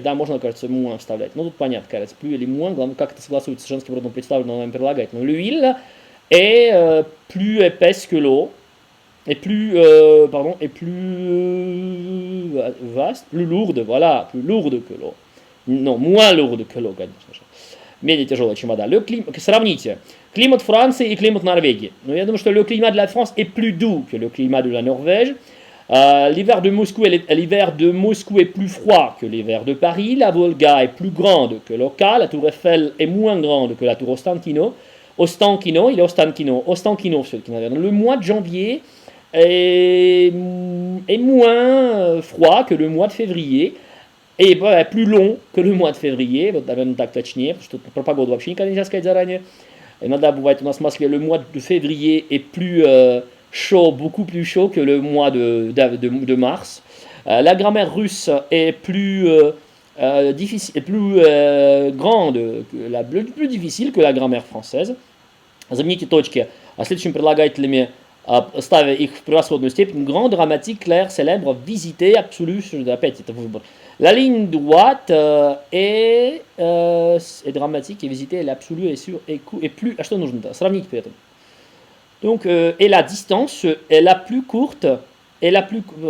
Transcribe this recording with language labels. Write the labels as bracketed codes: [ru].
[ru] Да, можно, кажется, moins вставлять. Но тут понятно, кажется, plus или moins, главное, как это согласуется с женским родом представленным прилагательным. [fr] L'huile est plus épaisse que l'eau. Est plus vaste, plus lourde, voilà, plus lourde que l'eau. Non, moins lourde que l'eau, [ru] конечно же. менее тяжелая, чем вода. Сравните климат Франции и климат Норвегии. Ну, я думаю, что [fr] le climat de la France est plus doux que le climat de la Norvège. L'hiver de Moscou est plus froid que l'hiver de Paris. La Volga est plus grande que l'Oka. La tour Eiffel est moins grande que la tour Ostankino. Ostankino, le mois de janvier est moins froid que le mois de février. [ru] И [fr] plus long que le mois de février, [ru] вот, наверное, так точнее, потому что про погоду вообще никогда нельзя сказать заранее. Иногда бывает у нас в Москве, [fr] le mois de février est plus chaud, beaucoup plus chaud que le mois de mars. La grammaire russe est plus difficile, plus grande, plus difficile que la grammaire française. [ru] Замените точки следующими прилагательными, ставя их в превосходную степень. [fr] Grand, dramatique, clair, célèbre, visité, absolu. [ru] Опять это выбор. [fr] La ligne droite est dramatique, et visité, elle est absolue, et sûre, et plus... [ru] А что нужно-то? Сравнить при этом. [fr] Donc, et la distance est la plus courte, et la plus...